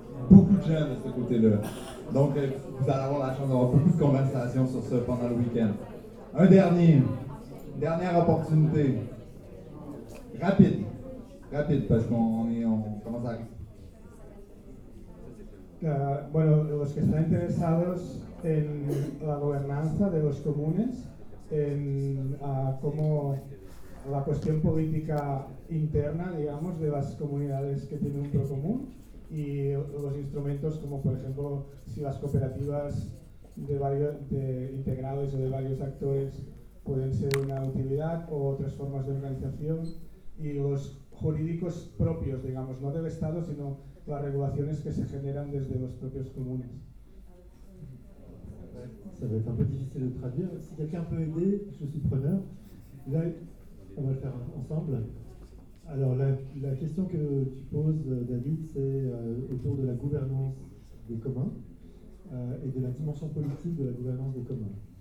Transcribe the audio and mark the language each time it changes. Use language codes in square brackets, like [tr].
[fr] Beaucoup de gens de ce côté-là. Donc, vous allez avoir la chance d'avoir beaucoup de conversations sur ça pendant le week-end. Un dernier. Dernière opportunité, rapide, parce qu'on commence à arriver. [es] Bueno, los que están interesados en la gobernanza de los comunes, en cómo la cuestión política interna, digamos, de las comunidades que tienen un procomún y los instrumentos como, por ejemplo, si las cooperativas de integrados o de varios actores pueden ser una utilidad o otras formas de organización y los jurídicos propios, digamos, no del Estado, sino las regulaciones que se generan desde los propios comunes. [fr] Ça va être un peu difficile de traduire. Si quelqu'un peut aider, je suis preneur. Là, on va le faire ensemble. Alors, la question que tu poses, David, c'est autour de la gouvernance des communs et de la dimension politique de la gouvernance des communs.